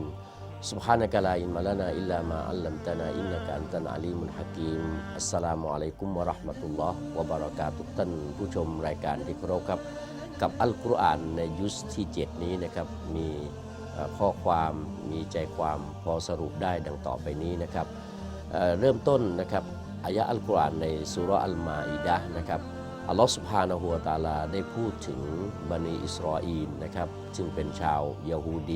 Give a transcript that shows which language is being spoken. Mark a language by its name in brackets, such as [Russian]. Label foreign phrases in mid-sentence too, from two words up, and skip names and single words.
[Arabic] سبحانك لا علم لنا إلا ما علمتنا إنك أنت العليم الحكيم السلام عليكم ورحمة الله وبركاته [Thai] ท่านผู้ชมรายการที่เคารพครับกับอัลกุรอานในยุสที่7นี้นะครับมีข้อความมีใจความพอส รุปได้ดังต่อไปนี้นะครับเริ่มต้นนะครับอายะห์อัลกุรอานในซูเราะห์อัลมาอิดะห์นะครับอัลลอฮฺซุบฮานะฮูวะตะอาลาได้พูดถึงบันิอิสราอีลนะครับซึ่งเป็นชาวยะฮูดี